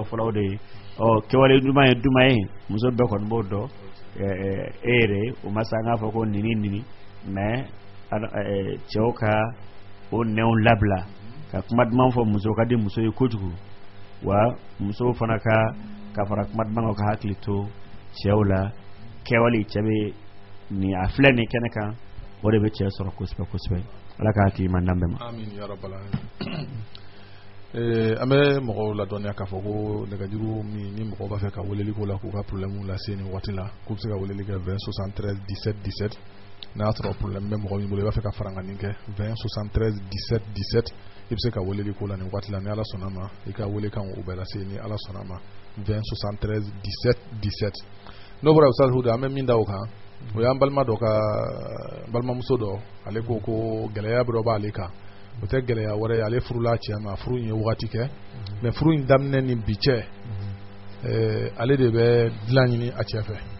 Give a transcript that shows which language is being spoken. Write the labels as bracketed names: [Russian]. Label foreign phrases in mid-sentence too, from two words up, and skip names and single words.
[Bambara] fɔlɔ o de ye kɛwale duman ye muso bɛɛ kɔni b'o dɔn e yɛrɛ o ma sa an k'a fɔ ko nini mais cɛw ka o nɛnw labila ka kuma duman fɔ muso ka di muso ye kojugu wa muso fana ka fara kuma duman ka hakili to cɛw la kɛwale cɛ bɛ ni a filɛ nin kɛnɛ kan o de bɛ cɛ sɔrɔ kosɛbɛ ala ka hakili ɲuman d'an bɛɛ ma. [Arabic] آمين يا رب العالمين. [Bambara] An bɛ mɔgɔw ladɔnniya k'a fɔ ko nɛgɛjuru min ni mɔgɔw b'a fɛ ka weleli k'o la k'u ka problème lase nin waati la k'u bɛ se ka weleli kɛ 20 73 17 17 n'a y'a sɔrɔ problème bɛ mɔgɔ min bolo i b'a fɛ ka faraŋani kɛ 20 73 17 17 i bɛ se ka weleli k'o la nin waati la ni Ala sɔnna ma i ka wele kan o bɛɛ lase ni Ala sɔnna ma 20 73 17 17 n'o bɔra Ustaz Huda an bɛ min da o kan o y'an balima dɔ ka balimamuso dɔ ale ko gɛlɛya dɔ b'ale kan o tɛ gɛlɛya wɛrɛ ye ale furula cɛ ma furu in ye wagati kɛ mais furu in daminɛ ni bi cɛ ale de bɛ dilan ɲini a cɛ fɛ